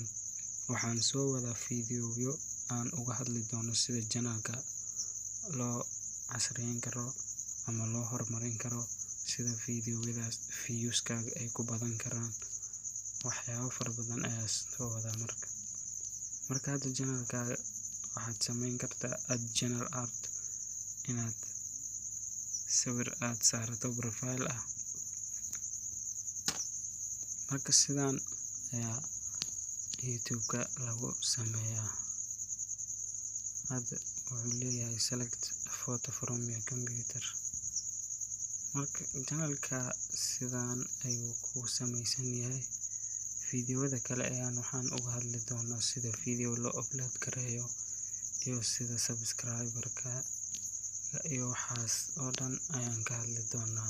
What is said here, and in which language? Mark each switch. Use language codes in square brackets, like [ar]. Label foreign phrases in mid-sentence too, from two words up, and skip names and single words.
[so] Waxaan soo wadaa fiidiyowyo aan uga hadli doono sida channelka loo casriyeyn karo ama loo horumarin karo, sida fiidiyowyadaas viewskaaga ay ku badan karaan. Waxyaabo fara badan ayaa soo wadaa. Marka hadda channelkaaga waxaad samayn kartaa [en] add channel art, [so] inaad sawir aad saarato profile ah. Marka sidaan ayaa YouTube-ka lagu sameeyaa. Hadda wuxuu leeyahay [en] select a photo from your computer. [so] Marka channelka sidaan ayuu ku samaysan yahay. Fiidiyowada kale waxaan uga hadli doonaa sida fiidiyow loo upload gareeyo iyo sida subscriber-ka iyo waxaas oo dhan ayaan ka hadli doonaa.